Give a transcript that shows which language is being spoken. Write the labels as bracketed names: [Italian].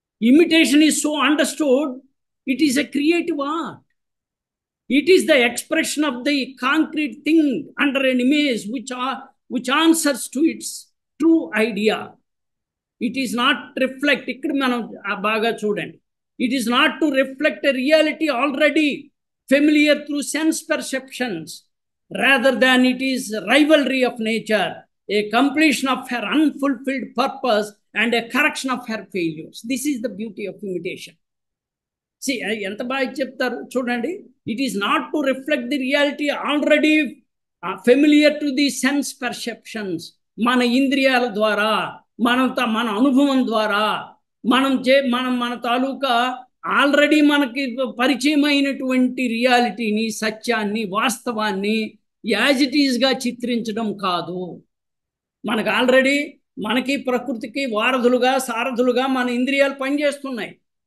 [English] Imitation is so understood, it is a creative art. It is the expression of the concrete thing under an image which answers to its true idea. It is not reflect, [Telugu] ఇక్కడ మనం బాగా చూడండి. [English] It is not to reflect a reality already familiar through sense perceptions, rather than it is rivalry of nature, a completion of her unfulfilled purpose and a correction of her failures. This is the beauty of imitation. [Telugu] See, ఎంత బాగా చెప్తారు చూడండి. [English] It is not to reflect the reality already familiar to the sense perceptions. [Telugu] మన ఇంద్రియాల ద్వారా, మన అనుభవం ద్వారా మన తాలూకా ఆల్రెడీ మనకి పరిచయమైనటువంటి రియాలిటీని, సత్యాన్ని, వాస్తవాన్ని [English] as it ఈస్గా [Telugu] చిత్రించడం కాదు. మనకు ఆల్రెడీ మనకి ప్రకృతికి వారధులుగా, సారథులుగా మన ఇంద్రియాలు పనిచేస్తున్నాయి.